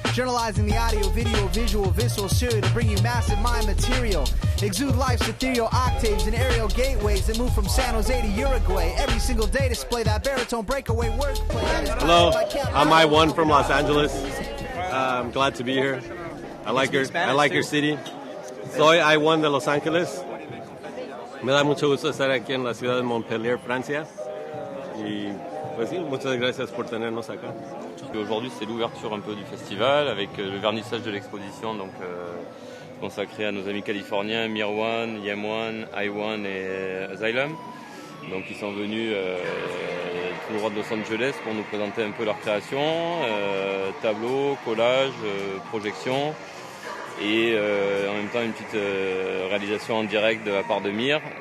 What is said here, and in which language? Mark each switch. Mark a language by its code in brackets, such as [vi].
[en] Journalizing the audio, video, visual, visceral serial to bring you massive mind material. Exude life's ethereal octaves and aerial gateways that move from San Jose to Uruguay. Every single day display that baritone breakaway wordplay. Hello, I'm Eyeone from Los Angeles. I'm glad to be here. I like your city. [es] Soy Eyeone de Los Ángeles. Me da mucho gusto estar aquí en la ciudad de Montpellier, Francia. Et pues sí, muchas gracias por tenernos acá. [fr] Aujourd'hui, c'est l'ouverture un peu du festival avec le vernissage de l'exposition, donc consacré à nos amis californiens Mearone Yemone Asylm et Asylm. Donc ils sont venus tout droit de Los Angeles pour nous présenter un peu leur création, tableaux, collages, projections et en même temps une petite réalisation en direct de la part de Mir.